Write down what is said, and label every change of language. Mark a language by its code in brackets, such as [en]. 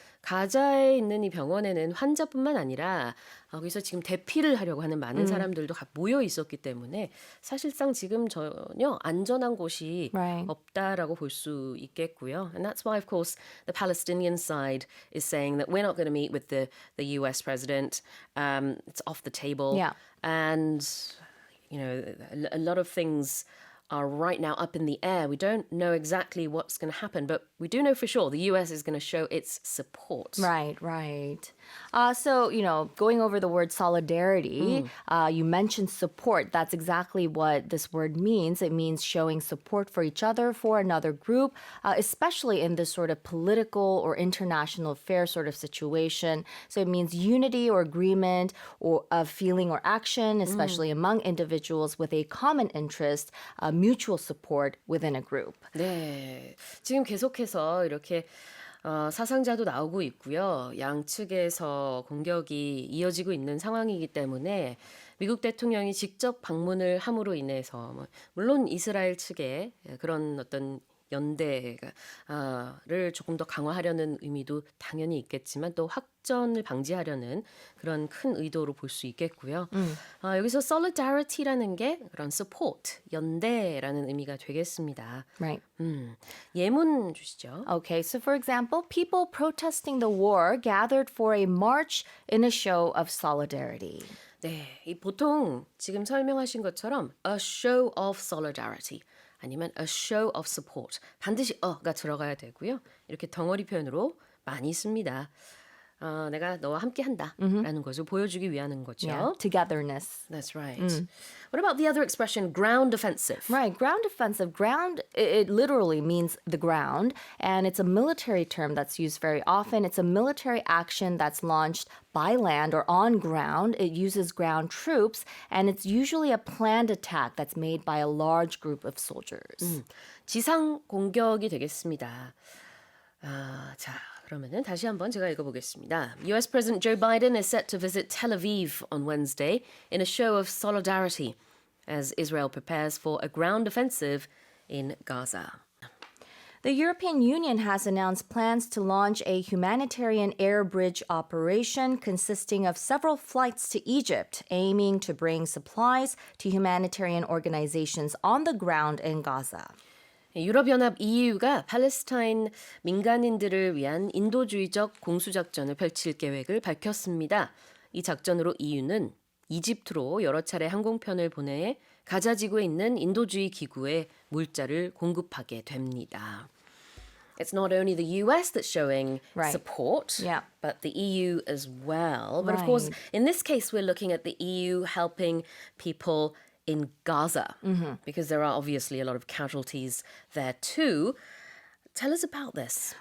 [ko] 가자에 있는 이 병원에는 환자뿐만 아니라 거기서 지금 대피를 하려고 하는 많은 사람들도 모여 있었기 때문에 사실상 지금 전혀 안전한 곳이 없다라고 볼 수 있겠고요. [en] And that's why, of course, the Palestinian side is saying that we're not going to meet with the US president. It's off the table. Yeah. And, you know, a lot of things are right now up in the air. We don't know exactly what's going to happen, but we do know for sure the US is going to show its support. Right. So, going over the word solidarity, you mentioned support. That's exactly what this word means. It means showing support for each other, for another group, especially in this sort of political or international affair sort of situation. So it means unity or agreement or of feeling or action, especially among individuals with a common interest, mutual support within a group. [ko] 네, 지금 계속해서 이렇게 사상자도 나오고 있고요. 양측에서 공격이 이어지고 있는 상황이기 때문에 미국 대통령이 직접 방문을 함으로 인해서 물론 이스라엘 측의 그런 어떤 연대를 조금 더 강화하려는 의미도 당연히 있겠지만 또 확전을 방지하려는 그런 큰 의도로 볼 수 있겠고요. 여기서 solidarity라는 게 그런 support, 연대라는 의미가 되겠습니다. [en] Right. [ko] 예문 주시죠. [en] Okay, so for example, people protesting the war gathered for a march in a show of solidarity. [ko] 네, 이 보통 지금 설명하신 것처럼 [en] a show of solidarity [ko] 아니면 [en] a show of support [ko] 반드시 가 들어가야 되고요. 이렇게 덩어리 표현으로 많이 씁니다. 내가 너와 함께한다라는 것을 보여주기 위한 거죠. [en] Yeah, togetherness. That's right. What about the other expression, ground offensive? Right, ground offensive. Ground, it literally means the ground, and it's a military term that's used very often. It's a military action that's launched by land or on ground. It uses ground troops, and it's usually a planned attack that's made by a large group of soldiers. [ko] 지상 공격이 되겠습니다. 자, 그러면은 다시 한번 제가 읽어보겠습니다. [en] US President Joe Biden is set to visit Tel Aviv on Wednesday in a show of solidarity as Israel prepares for a ground offensive in Gaza. The European Union has announced plans to launch a humanitarian air bridge operation consisting of several flights to Egypt, aiming to bring supplies to humanitarian organizations on the ground in Gaza. [ko] 유럽연합 EU가 팔레스타인 민간인들을 위한 인도주의적 공수작전을 펼칠 계획을 밝혔습니다. 이 작전으로 EU는 이집트로 여러 차례 항공편을 보내 가자 지구에 있는 인도주의 기구에 물자를 공급하게 됩니다. [en] It's not only the US that's showing support, but the EU as well. But of course, in this case, we're looking at the EU helping people in Gaza, because there are obviously a lot of casualties there too. Tell us about this.